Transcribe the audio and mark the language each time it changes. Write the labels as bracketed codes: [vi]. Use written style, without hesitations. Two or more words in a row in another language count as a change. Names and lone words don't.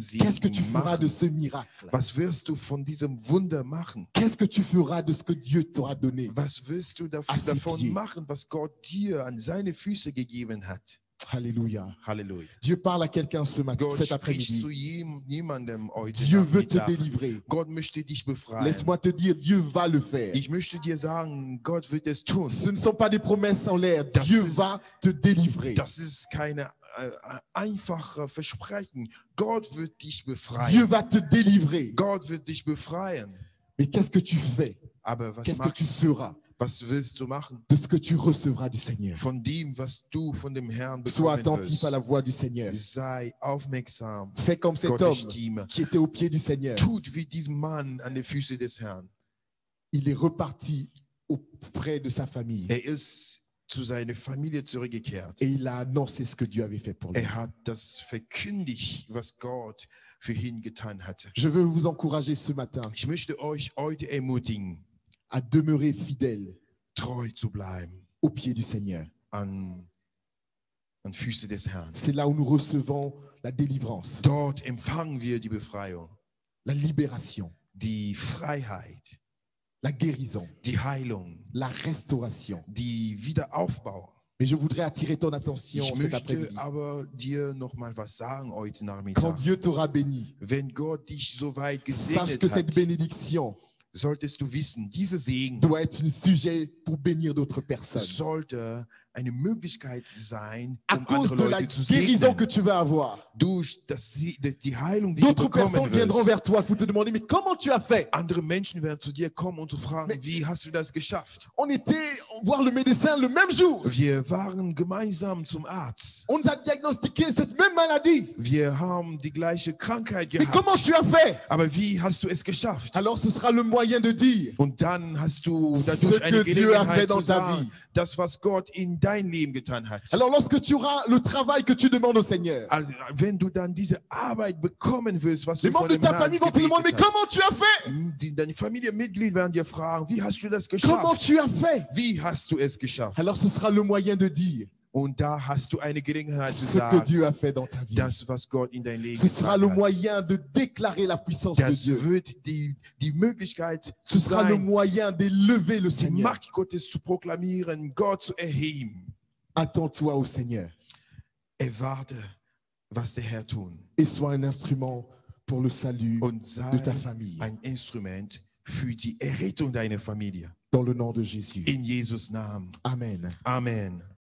[fr] Qu'est-ce que tu [de] Segen [fr] feras de [de] machen? [fr] ce miracle? [de] Was wirst du von diesem Wunder machen? [fr] Qu'est-ce que tu feras de ce que Dieu t'aura donné? [de] Was wirst du [fr] À ses [de] davon [fr] pieds. [de] machen, was Gott dir an seine Füße gegeben hat? [fr] Alléluia. [de] Halleluja. [fr] Dieu parle à quelqu'un [de] Gott [fr] cet [de] spricht [fr] après-midi. [de] zu jemandem heute [fr] Dieu veut te [de] Nachmittag. [fr] délivrer. [de] Gott möchte dich befreien. [fr] Laisse-moi te dire, Dieu va le faire. [de] Ich möchte dir sagen, Gott wird es tun. [fr] Ce ne sont pas des promesses en l'air. [de] Das [fr] Dieu [de] ist- [fr] va te délivrer. [de] Das ist keine einfache Versprechen. Gott wird dich [fr] Dieu [de] befreien. [fr] va te délivrer. [de] Gott wird dich befreien. [fr] Mais qu'est-ce que tu fais? [de] Aber was [fr] Qu'est-ce que tu [de] machst du? [fr] feras [de] Was willst du machen? [fr] de ce que tu recevras du Seigneur? [de] Von dem, was du von dem Herrn [fr] Sois [de] bekommen [fr] attentif à la [de] wirst. [fr] voix du Seigneur. [de] Sei aufmerksam. [fr] Fais comme cet [de] Gottes [fr] homme [de] Stimme. [fr] qui était au pied du Seigneur. [de] Tut wie diesem Mann an den Füßen des Herrn. [fr] Il est reparti auprès de sa famille [de] Ist zu seiner Familie zurückgekehrt. [fr] et il a annoncé ce que Dieu avait fait pour lui. [de] Hat das verkündigt, was Gott für ihn getan hatte. [fr] Je veux vous encourager ce matin [de] Ich möchte euch heute ermutigen. [fr] à demeurer fidèle [de] treu zu bleiben [fr] au pied du Seigneur. [de] an Füße des Herrn. [fr] C'est là où nous recevons la délivrance, [de] Dort empfangen wir die Befreiung, [fr] la libération, [de] die Freiheit, [fr] la guérison, [de] die Heilung, [fr] la restauration. [de] die Wiederaufbau. [fr] Mais je voudrais attirer ton attention [de] Ich [fr] cet [de] möchte [fr] après-midi. [de] aber dir noch mal was sagen heute [fr] Quand [de] Nachmittag. [fr] Dieu t'aura béni, [de] Wenn Gott dich so weit [fr] sache [de] gesegnet [fr] que cette [de] hat, [fr] bénédiction [de] solltest du wissen, dieser Segen [fr] doit être un sujet pour bénir d'autres personnes. [de] sollte eine Möglichkeit sein, [fr] À [de] um [fr] cause [de] andere [fr] de la [de] Leute zu [fr] guérison que [de] segnen. [fr] tu vas avoir, [de] Durch die Heilung, die du [fr] d'autres personnes [de] bekommen [fr] viendront [de] wirst. [fr] vers toi pour te demander, mais comment tu as fait? [de] Andere Menschen werden zu dir kommen und zu fragen, [fr] Mais- [de] wie hast du das geschafft? [fr] On était voir le médecin le même jour. [de] Wir waren gemeinsam zum Arzt. [fr] On nous a diagnostiqué cette même maladie. [de] Wir haben die gleiche Krankheit [fr] Mais comment [de] gehabt. [fr] tu as fait? [de] Aber wie hast du es geschafft? [fr] Alors ce sera le moyen de dire [de] Und dann hast du [fr] Ce [de] dadurch eine [fr] que Dieu a fait [de] Gelegenheit [fr] dans [de] zu [fr] ta [de] sagen, [fr] vie. [de] das, was Gott in dein Leben getan hat. [fr] Alors lorsque tu auras le travail que tu demandes au Seigneur, [de] Wenn du dann diese Arbeit bekommen willst, was [fr] les [de] du von [fr] membres de [de] dem [fr] ta [de] Herrn [fr] famille vont te demander, mais [de] gebetet hast, [fr] comment tu as fait? [de] deine Familienmitglieder werden dir fragen, wie hast du das [fr] Comment [de] geschafft? [fr] tu as fait? [de] Wie hast du es geschafft? [fr] Alors ce sera le moyen de dire [de] Und da hast du eine Gelegenheit zu [fr] ce que [de] sagen, [fr] Dieu a fait dans ta vie. [de] das, was Gott in dein Leben [fr] Ce sera [de] getan [fr] le [de] hat. [fr] moyen de déclarer la puissance de [de] Das [fr] Dieu. [de] wird die Möglichkeit [fr] Ce [de] zu [fr] sera le [de] sein, [fr] moyen d'élever le [de] die [fr] Seigneur. [de] Macht Gottes zu proklamieren, Gott zu erheben. [fr] Attends-toi au Seigneur [de] Erwarte, was der Herr tun. [fr] et sois un instrument pour le salut [de] Und [fr] de [de] sei [fr] ta famille. [de] ein Instrument für die Errettung deiner Familie. [fr] Dans le nom de Jésus. [de] In Jesus Namen. [fr] Amen. [de] Amen.